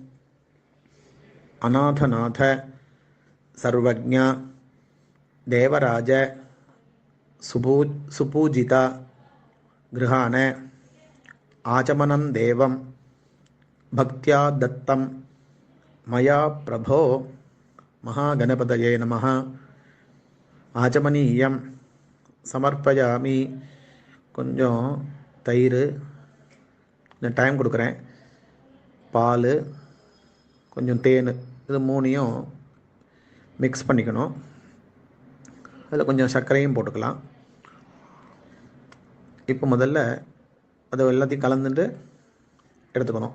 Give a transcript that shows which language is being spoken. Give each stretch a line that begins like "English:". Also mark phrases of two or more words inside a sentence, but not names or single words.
Sanskrit: अनाथनाथ सर्वज्ञ देवराज सुपूजिता गृहाण आचमनं देवं भक्त्या दत्तं मया प्रभो महागणपतये नमः. आचमनीयं समर्पयामि.
Tamil: கொஞ்சம் தயிர், இந்த டைம் கொடுக்குறேன், பால், கொஞ்சம் தேன், இது 3ஐயும் மிக்ஸ் பண்ணிக்கணும். அதில் கொஞ்சம் சர்க்கரையும் போட்டுக்கலாம். இப்போ முதல்ல அதை எல்லாத்தையும் கலந்துட்டு எடுத்துக்கணும்.